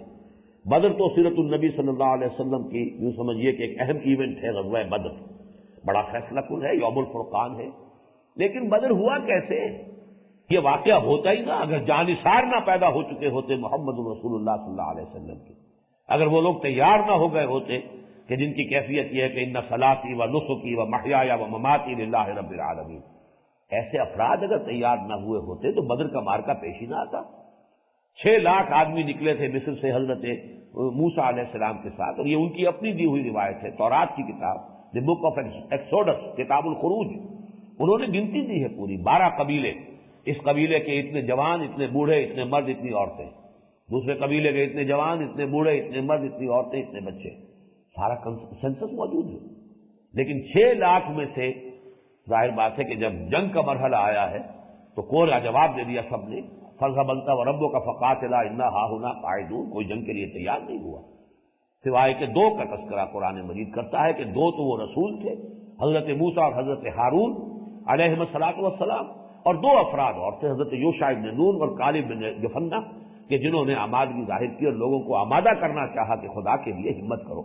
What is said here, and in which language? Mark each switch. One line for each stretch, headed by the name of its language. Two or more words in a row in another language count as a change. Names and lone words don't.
Urdu: بدر تو سیرت النبی
Arabic: صلی اللہ علیہ وسلم
Urdu: کی یوں سمجھیے کہ ایک اہم ایونٹ ہے. غزوہ بدر بڑا فیصلہ کن ہے، یوم الفرقان ہے. لیکن بدر ہوا کیسے؟ یہ واقعہ ہوتا ہی نہ اگر جانثار نہ پیدا ہو چکے ہوتے محمد رسول اللہ
Arabic: صلی اللہ علیہ وسلم
Urdu: کے، اگر وہ لوگ تیار نہ ہو گئے ہوتے کہ جن کی کیفیت یہ ہے کہ
Arabic: ان صلاتی و نسکی و محیایا و مماتی للہ رب العالمین،
Urdu: ایسے افراد اگر تیار نہ ہوئے ہوتے تو بدر کا مارکا پیش ہی نہ آتا. 6 لاکھ آدمی نکلے تھے مصر سے حضرت موسیٰ
Arabic: علیہ السلام
Urdu: کے ساتھ، اور یہ ان کی اپنی دی ہوئی روایت ہے، تورات کی کتاب دی بک آف ایکسوڈس، کتاب الخروج. انہوں نے گنتی دی ہے پوری 12 قبیلے، اس قبیلے کے اتنے جوان، اتنے بوڑھے، اتنے مرد، اتنی عورتیں، دوسرے قبیلے کے اتنے جوان، اتنے بوڑھے، اتنے مرد، اتنی عورتیں، اتنے بچے، سارا سینسس موجود ہے. لیکن 6 لاکھ میں سے ظاہر بات ہے کہ جب جنگ کا مرحلہ آیا ہے تو کوڑا جواب دے دیا سب نے،
Arabic: فَاذْهَبْ أَنْتَ وَرَبُّكَ فَقَاتِلَا إِنَّا هَاهُنَا قَاعِدُونَ.
Urdu: کوئی جنگ کے لیے تیار نہیں ہوا، سوائے کہ 2 کا تذکرہ قرآن مجید کرتا ہے کہ 2 تو وہ رسول تھے، حضرت موسیٰ اور حضرت ہارون
Arabic: علیہم السلام،
Urdu: اور 2 افراد اور تھے، حضرت یوشع بن نون اور کالب بن یفنہ، کہ جنہوں نے آمادگی ظاہر کی اور لوگوں کو آمادہ کرنا چاہا کہ خدا کے لیے ہمت کرو.